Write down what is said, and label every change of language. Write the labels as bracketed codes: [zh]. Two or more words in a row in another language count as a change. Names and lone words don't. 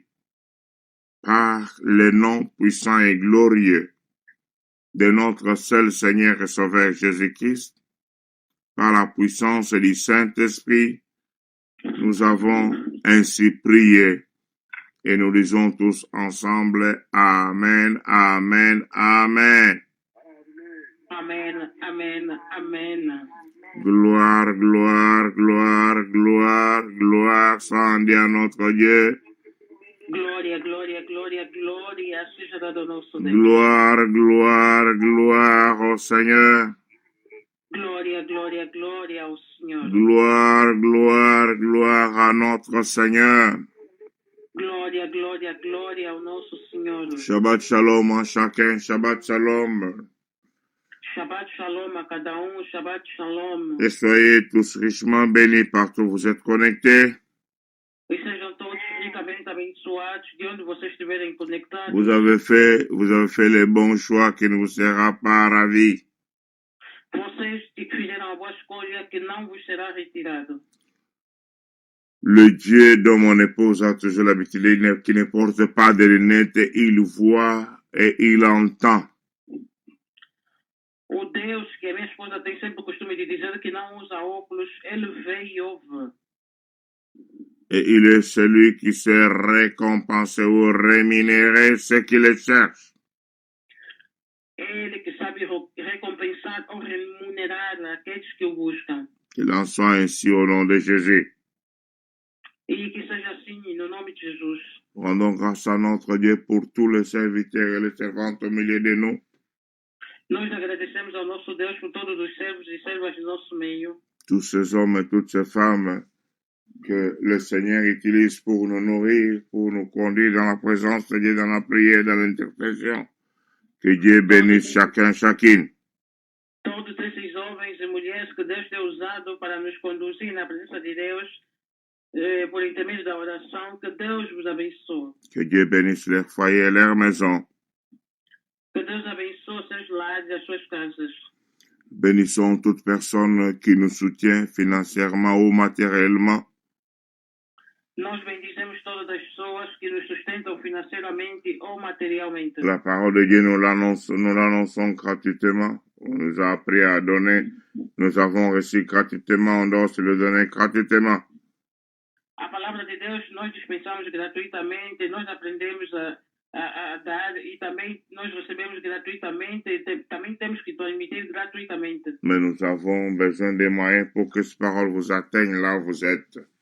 [fr] Par le nom puissant et glorieux de notre seul Seigneur et Sauveur Jésus-Christ, par la puissance du Saint-Esprit, nous avons ainsi prié et nous disons tous ensemble Amen, Amen, Amen. Amen, Amen, Amen. Gloire, gloire, gloire, gloire, gloire, soit dit à notre Dieu. [pt] Gloria, gloria, gloria, gloria, seja dado ao nosso Deus. [fr] Gloire, gloire, gloire au Seigneur. [pt] Glória, glória, glória ao Senhor. [fr] Gloire, gloire, gloire à notre Seigneur. [pt] Glória, glória, glória ao nosso Senhor. [he] שבת שלום [fr] à chacun, [he] שבת שלום. שבת שלום [pt] a cada [he] שבת שלום. [fr] Et soyez tous richement bénis partout où vous êtes connectés. [pt] E sejam todos ricamente abençoados de onde vocês estiverem conectados. [fr] Vous avez fait les bons choix qui ne vous sera pas ravi. [pt] Vocês fizeram a boa escolha que não vos será retirado. [fr] Le Dieu dont mon épouse a toujours l'habitude, qui ne porte pas de lunettes, il voit et il entend. [pt] O Deus que a minha esposa tem sempre o costume de dizer que não usa óculos, ele vê e ouve. [fr] Et il est celui qui sait récompenser ou rémunérer ceux qui le cherchent. [pt] Ele que sabe recompensar ou remunerar aqueles que o buscam. [fr] Qu'il en soit ainsi au nom de Jésus. [pt] E que seja assim no nome de Jesus. [fr] Rendons grâce à notre Dieu pour tous les serviteurs et les servantes au milieu de nous. [pt] Nós agradecemos ao nosso Deus por todos os servos e servas do nosso meio. [fr] Tous ces hommes et toutes ces femmes que le Seigneur utilise pour nous nourrir, pour nous conduire dans la présence de Dieu, dans la prière, dans l'intercession. Que Dieu bénisse chacun, chacune. [pt] Todos esses homens e mulheres que Deus tem usado para nos conduzir na presença de Deus, por intermédio da oração, que Deus vos abençoe. [fr] Que Dieu bénisse leurs foyers et leurs maisons. [pt] Que Deus abençoe seus lares e as suas casas. [fr] Bénissons toute personne qui nous soutient financièrement ou matériellement. [pt] Nós bendizemos todas as pessoas que nos sustentam financeiramente ou materialmente. [fr] La parole de Dieu, nous l'annonçons gratuitement. On nous a appris à donner. Nous avons reçu gratuitement, on doit se le donner gratuitement. [pt] A palavra de Deus nós dispensamos gratuitamente, nós aprendemos a dar e também nós recebemos gratuitamente e também temos que transmitir gratuitamente. [fr] Mais nous avons besoin des moyens pour que cette parole vous atteigne là où vous êtes.